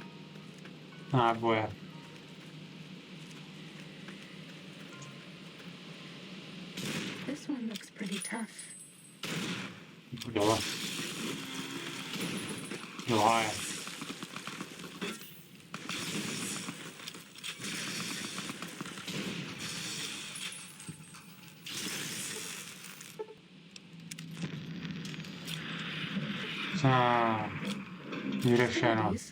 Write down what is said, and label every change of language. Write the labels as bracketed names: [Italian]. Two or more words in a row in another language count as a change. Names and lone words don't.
[Czech] Náboje. [English] This one looks pretty tough. [Czech] Dole. Druhá je. Vyřešeno.